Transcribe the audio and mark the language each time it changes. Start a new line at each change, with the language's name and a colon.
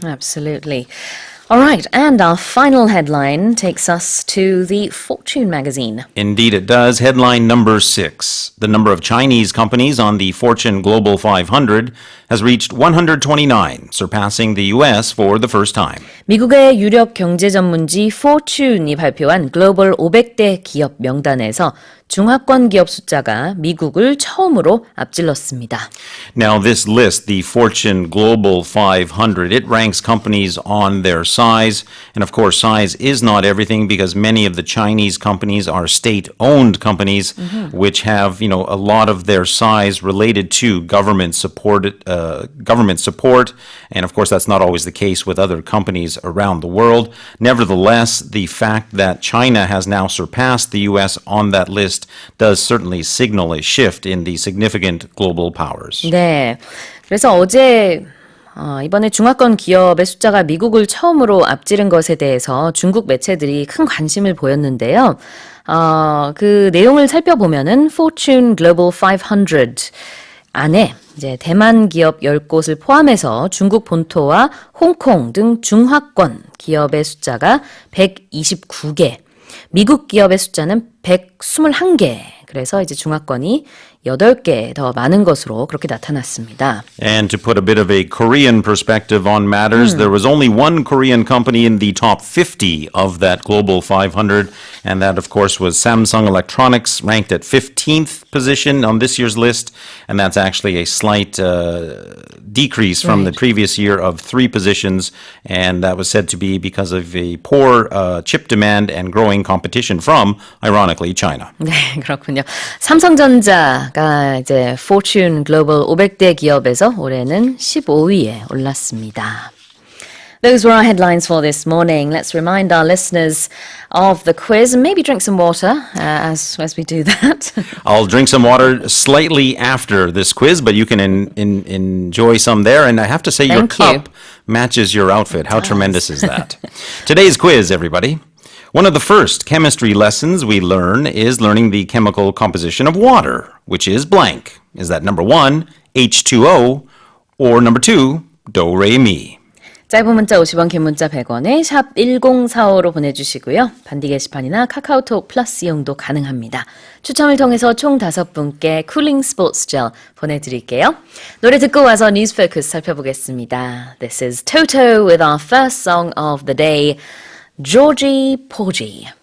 English: Absolutely. All right, and our final headline takes us to the Fortune magazine. Indeed, it does. Headline number 6. The number of Chinese companies on the Fortune Global 500 has reached 129, surpassing the US for the first time.
Korean: 미국의 유력 경제 전문지 Fortune이 발표한 글로벌 500대 기업 명단에서 중하권 기업 숫자가 미국을 처음으로 앞질렀습니다.
English: Now, this list, the Fortune Global 500, it ranks companies on their size. And of course, size is not everything because many of the Chinese companies are state-owned companies, which have, a lot of their size related to government support. And of course, that's not always the case with other companies around the world. Nevertheless, the fact that China has now surpassed the U.S. on that list does certainly signal a shift in the significant global powers.
Korean: 네, 그래서 어제 이번에 중하권 기업의 숫자가 미국을 처음으로 앞지른 것에 대해서 중국 매체들이 큰 관심을 보였는데요. 그 내용을 살펴보면은 Fortune Global 500 안에 이제 대만 기업 10곳을 포함해서 중국 본토와 홍콩 등 중하권 기업의 숫자가 129개, 미국 기업의 숫자는 121개. 그래서 이제 중하권이 8개 더 많은 것으로 그렇게 나타났습니다.
English: And to put a bit of a Korean perspective on matters, there was only one Korean company in the top 50 of that Global 500, and that, of course, was Samsung Electronics, ranked at 15th position on this year's list, and that's actually a slight decrease from the previous year of 3 positions, and that was said to be because of a poor chip demand and growing competition from, ironically, China.
Korean: 네, 그렇군요. 삼성전자가 이제 Fortune 글로벌 500대 기업에서 올해는 15위에 올랐습니다.
English: Those were our headlines for this morning. Let's remind our listeners of the quiz and maybe drink some water as we do that. I'll drink some water slightly after this quiz, but you can enjoy some there. And I have to say, your cup matches your outfit. How tremendous is that? Today's quiz, everybody. One of the first chemistry lessons we learn is learning the chemical composition of water, which is blank. Is that number 1, H2O, or number 2, do, re, mi?
Korean: 짧은 문자 50원, 긴 문자 100원에 샵 1045로 보내주시고요. 반디 게시판이나 카카오톡 플러스 이용도 가능합니다. 추첨을 통해서 총 5분께 쿨링 스포츠 젤 보내드릴게요. 노래 듣고 와서 뉴스 포커스 살펴보겠습니다.
English: This is Toto with our first song of the day, Georgie Porgy.